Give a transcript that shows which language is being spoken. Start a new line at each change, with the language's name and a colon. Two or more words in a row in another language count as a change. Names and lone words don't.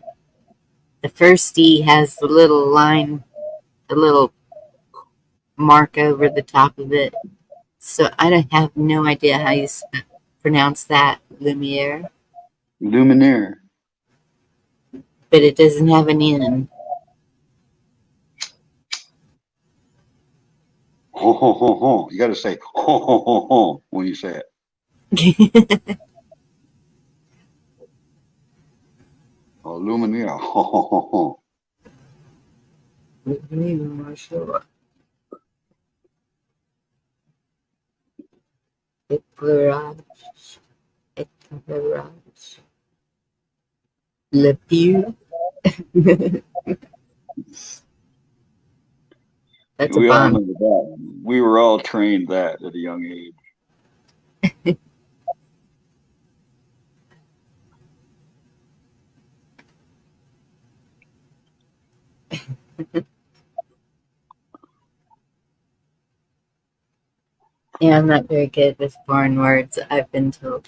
English: The first E has the little line, the little mark over the top of it. So I don't have no idea how you pronounce that, Lumiere, Luminaire. but it doesn't have an N. Ho ho ho ho. You got to say ho ho ho ho when you say it. Oh, Luminaire. Ho ho ho ho.
French: Éclairage, éclairage.
English: Le Pew. That's a We all know bond. that. We were all trained that at a young age. Yeah, I'm not very good with foreign words, I've been told.